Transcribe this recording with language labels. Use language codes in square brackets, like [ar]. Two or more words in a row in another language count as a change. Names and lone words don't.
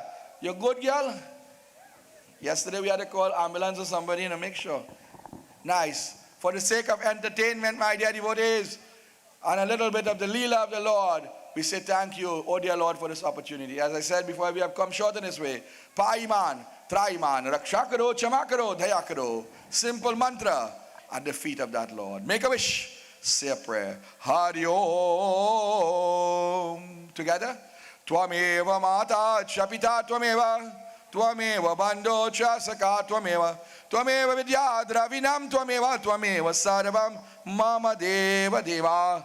[en] You good girl? Yesterday we had to call ambulance or somebody to make sure. Nice. For the sake of entertainment, my dear devotees, and a little bit of the Leela of the Lord, we say thank you, oh dear Lord, for this opportunity. As I said before, we have come short in this way. [sa] पाहि माम्, त्राहि माम्, [hi] रक्षा करो, क्षमा करो, दया करो. [en] Simple mantra at the feet of that Lord. Make a wish. Say a prayer. Hari Om. Together. [sa] त्वमेव माता च पिता त्वमेव. त्वमेव बन्धुश्च सखा त्वमेव। त्वमेव विद्या द्रविणं त्वमेव. त्वमेव सर्वं मम देव देव.